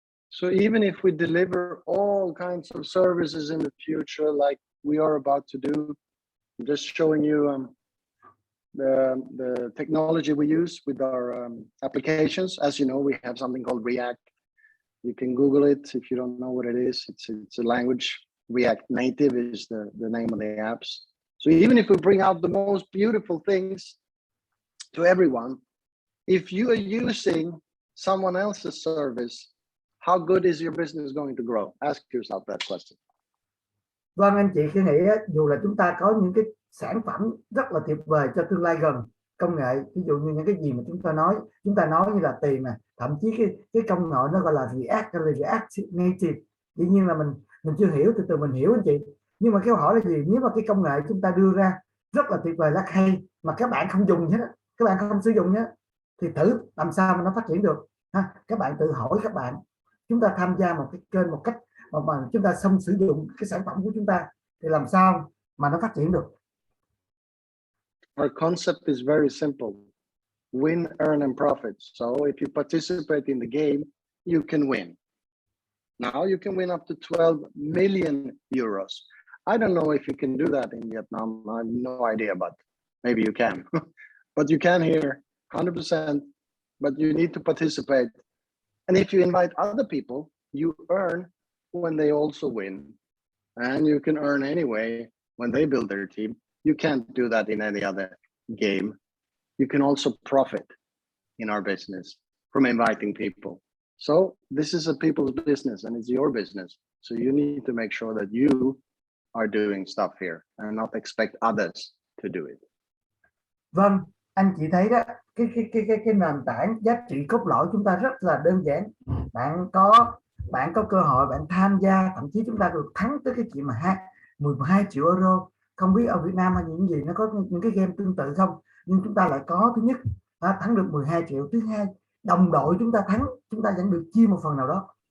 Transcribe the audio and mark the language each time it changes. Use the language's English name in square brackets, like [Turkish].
[English] So even if we deliver all kinds of services in the future like we are about to do, I'm just showing you the technology we use with our applications. As you know, we have something called React. You can Google it if you don't know what it is. It's a language. React Native is the name of the apps. So even if we bring out the most beautiful things to everyone, if you are using someone else's service, how good is your business going to grow? Ask yourself that question. [Vietnamese] Vâng, anh chị cứ nghĩ dù là chúng ta có những cái sản phẩm rất là tuyệt vời cho tương lai gần, công nghệ, ví dụ như những cái gì mà chúng ta nói như là tiền này, thậm chí cái công nghệ nó gọi là React Native, dĩ nhiên là mình chưa hiểu, từ từ mình hiểu anh chị. Nhưng mà cái câu hỏi là gì? Nếu mà cái công nghệ chúng ta đưa ra rất là tuyệt vời, rất hay, mà các bạn không dùng hết, các bạn không sử dụng nhé, thì thử làm sao mà nó phát triển được ha? Các bạn tự hỏi các bạn, chúng ta tham gia một cái kênh một cách mà chúng ta xong sử dụng cái sản phẩm của chúng ta thì làm sao mà nó phát triển được. [English] Our concept is very simple: win, earn, and profit. So if you participate in the game, you can win. Now you can win up to 12 million euros. I don't know if you can do that in Vietnam. I have no idea, but maybe you can. But you can here, 100%, but you need to participate. And if you invite other people, you earn when they also win. And you can earn anyway when they build their team. You can't do that in any other game. You can also profit in our business from inviting people. So this is a people's business and it's your business. So you need to make sure that you are doing stuff here and not expect others to do it. [Vietnamese] Vâng, anh chị thấy đó, cái nền tảng giá trị cốt lõi chúng ta rất là đơn giản. Bạn có cơ hội bạn tham gia, thậm chí chúng ta được thắng tới cái chuyện mà 12 triệu euro. Không biết ở Việt Nam hay những gì nó có những cái game tương tự không, nhưng chúng ta lại có thứ nhất thắng được 12 triệu, thứ hai đồng đội chúng ta thắng, chúng ta vẫn được chia một phần nào đó.